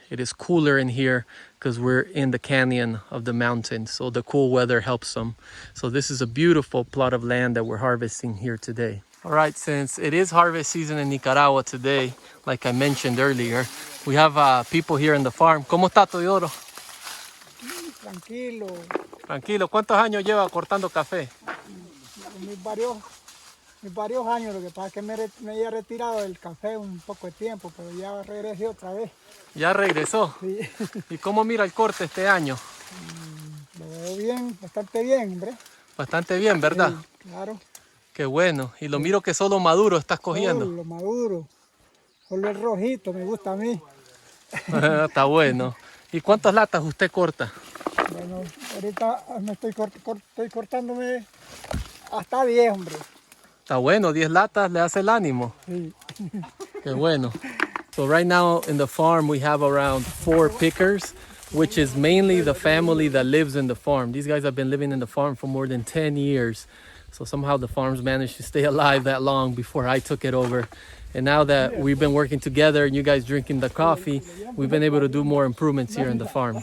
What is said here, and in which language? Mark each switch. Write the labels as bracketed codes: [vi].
[en] It is cooler in here because we're in the canyon of the mountain. So the cool weather helps them. So this is a beautiful plot of land that we're harvesting here today. All right, since it is harvest season in Nicaragua today, like I mentioned earlier, we have people here in the farm. [es] ¿Cómo está, Toyoro? Tranquilo. Tranquilo. ¿Cuántos años lleva cortando café? Varios años. Lo que pasa es que me había retirado del café un poco de tiempo, pero ya regresé otra vez. ¿Ya regresó? Sí. ¿Y cómo mira el corte este año? Lo veo bien, bastante bien, hombre. Bastante bien, ¿verdad? Sí, claro. Qué bueno. Y lo miro que solo maduro estás cogiendo. Solo lo maduro. Solo el rojito me gusta a mí. Está bueno. ¿Y cuántas latas usted corta? Bueno, ahorita me estoy cortándome hasta 10, hombre. Está bueno, 10 latas le hace el ánimo. Sí. Qué bueno. [en] So right now in the farm we have around 4 pickers, which is mainly the family that lives in the farm. These guys have been living in the farm for more than 10 years. So somehow the farms managed to stay alive that long before I took it over. And now that we've been working together and you guys drinking the coffee, we've been able to do more improvements here in the farm.